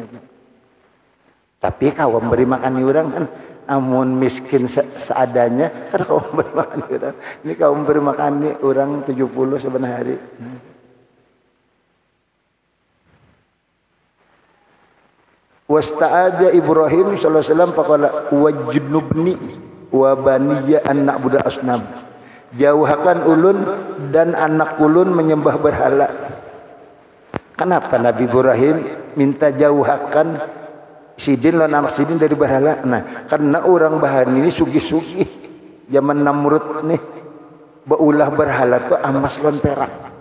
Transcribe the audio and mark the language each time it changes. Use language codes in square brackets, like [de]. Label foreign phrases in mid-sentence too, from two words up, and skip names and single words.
[bjn] Tapi kau memberi makan orang kan amun miskin seadanya kada kau memberi makan orang. Ini kau memberi makan orang 70 sebenarnya hari. [ar] واستعاذ إبراهيم صلى الله عليه وسلم فقال واجنبني وبني أن نعبد الأصنام. [bjn] Jauhkan ulun dan anak ulun menyembah berhala. Kenapa Nabi Ibrahim minta jauhkan sidin lan anak sidin dari berhala? Nah, karena orang bahan ini sugih-sugih. Zaman Namrud nih baulah berhala tuh emas lan perak.